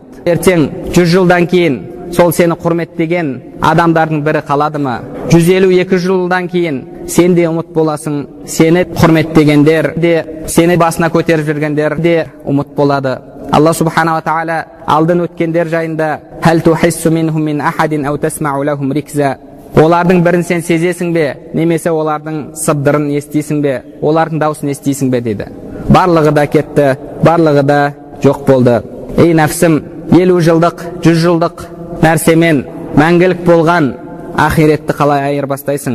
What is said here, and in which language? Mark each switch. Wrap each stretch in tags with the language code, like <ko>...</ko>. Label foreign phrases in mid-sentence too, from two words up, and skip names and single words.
<kk>Ертең 100 жылдан кейін сол сені құрметтеген адамдардың бірі қалады ма? 150-200 жылдан кейін сен де ұмыт боласың, сені құрметтегендер де, сені басына көтеріп жүргендер де ұмыт болады. Алла субханала тағала алдын өткендер жайында</kk> <ar>«هل تحس منهم من أحد أو تسمع لهم ركزا».</ar> <kk>Олардың бірін сен сезесің бе, немесе олардың сыбдырын естисің бе, олардың даусын естисің бе дейді. Барлығы да кетті, барлығы да жоқ болды. Ей нәпсім, 50 жылдық, 100 жылдық нәрсемен мәңгілік болған ақиретті қалай айырбастайсың?</kk>